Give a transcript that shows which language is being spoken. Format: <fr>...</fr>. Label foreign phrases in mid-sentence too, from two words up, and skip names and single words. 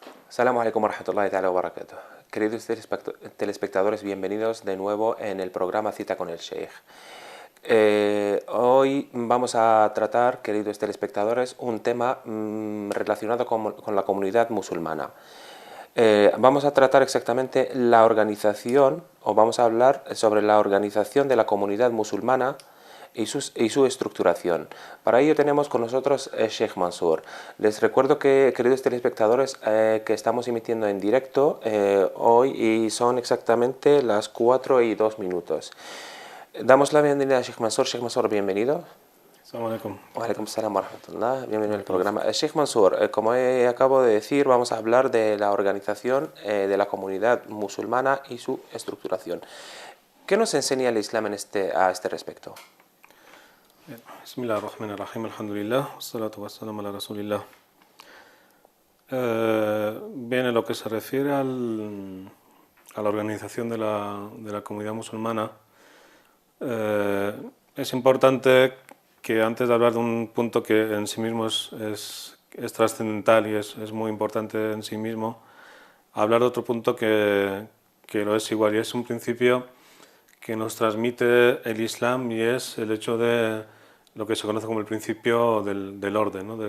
<ar>السلام عليكم ورحمة الله تعالى وبركاته.</ar> <es>Queridos telespectadores, bienvenidos de nuevo en el programa Cita con el Sheikh. Hoy vamos a tratar, queridos telespectadores, un tema relacionado con la comunidad musulmana. Vamos a tratar exactamente la organización, o vamos a hablar sobre la organización de la comunidad musulmana y su estructuración. Para ello tenemos con nosotros Sheikh Mansour. Les recuerdo que, queridos telespectadores, que estamos emitiendo en directo hoy y son exactamente las 4:02. Damos la bienvenida a Sheikh Mansour. Sheikh Mansour, bienvenido.</es> <ar>السلام عليكم. وعليكم السلام ورحمة الله.</ar> <es>Bienvenido al programa. Sheikh Mansour, como acabo de decir, vamos a hablar de la organización de la comunidad musulmana y su estructuración. ¿Qué nos enseña el Islam a este respecto?</es> <ar>بسم الله الرحمن الرحيم، الحمد لله، والصلاة والسلام على رسول الله.</ar> <es>Bien, en lo que se refiere a la organización de la comunidad musulmana, es importante que antes de hablar de un punto que en sí mismo es trascendental y es muy importante en sí mismo, hablar de otro punto que lo es igual, y es un principio que nos transmite el Islam, y es el hecho de lo que se conoce como el principio del orden, ¿no?</es>